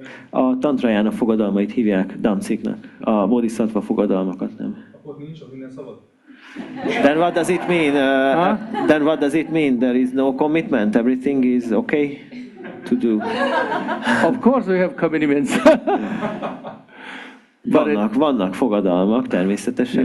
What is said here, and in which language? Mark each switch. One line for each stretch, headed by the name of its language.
Hungarian: A Szútrajána fogadalmait hívják damciknak, a Bodhisattva fogadalmakat nem. Akkor nincs, sok minden szabad.
English: Then what does it mean? Then what does it mean? There is no commitment. Everything is okay to do. Of course we have commitments.
Hungarian: Vannak fogadalmak természetesen.